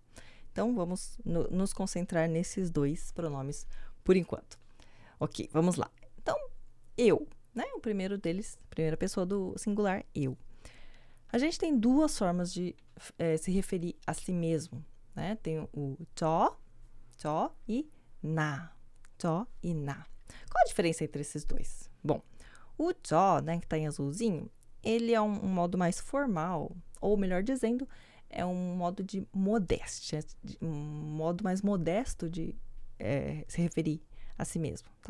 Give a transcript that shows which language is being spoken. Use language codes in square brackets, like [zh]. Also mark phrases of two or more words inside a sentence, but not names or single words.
[pt] Então, vamos nos concentrar nesses dois pronomes por enquanto. Ok, vamos lá. Então, eu, né? O primeiro deles, primeira pessoa do singular, eu. A gente tem duas formas de se referir a si mesmo, né? Tem o 저 e 나. 저 e 나. Qual a diferença entre esses dois? Bom, o 저, né, que está em azulzinho, ele é um modo mais formal, ou melhor dizendo, é um modo de modéstia, um modo mais modesto de se referir a si mesmo, tá?